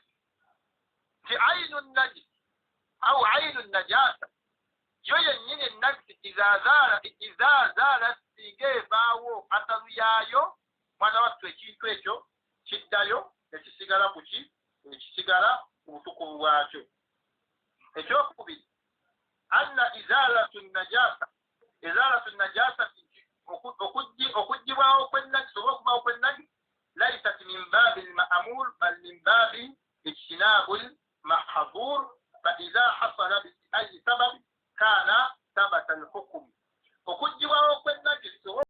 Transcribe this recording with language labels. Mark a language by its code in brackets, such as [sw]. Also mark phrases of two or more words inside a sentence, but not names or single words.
[lg] Nti [ar] عين نجس أو عين نجاسة, [lg] yo yennyini ennagisi [ar] إذا زال [lg] singa evaawo atharu yaayo mwana wattu ekintu ekyo kiddayo ekisigala ku ki, ekisigala ku butukuvu bwakyo. [ar] Ekyokubiri, أن إزالة نجاسة [lg] okuggibwawo kw'ennagisi oba okubaawo kw'ennagisi [ar] ليست من باب المأمول بل من باب اجتناب المحظور فإذا حصل بأي سبب كان ثبت الحكم. [lg] Okuggibwawo kw'ennagisi